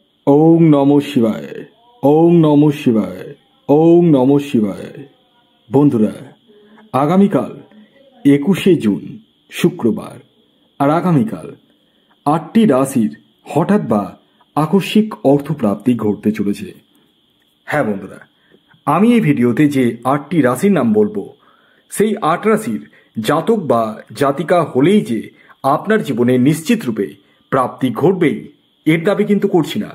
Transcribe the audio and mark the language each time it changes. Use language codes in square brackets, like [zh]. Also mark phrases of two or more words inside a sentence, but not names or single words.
[sa] ওম নমঃ শিবায়, ওম নমঃ শিবায়, ওম নমঃ শিবায়। [bn] বন্ধুরা, আগামীকাল 21শে জুন শুক্রবার, আর আগামীকাল 8টি রাশির হঠাৎ বা আকস্মিক অর্থপ্রাপ্তি ঘটতে চলেছে। হ্যাঁ বন্ধুরা, আমি এই ভিডিওতে যে 8টি রাশির নাম বলবো, সেই 8 রাশির জাতক বা জাতিকা হলেই যে আপনার জীবনে নিশ্চিত রূপে প্রাপ্তি ঘটবেই এর দাবি কিন্তু করছি না।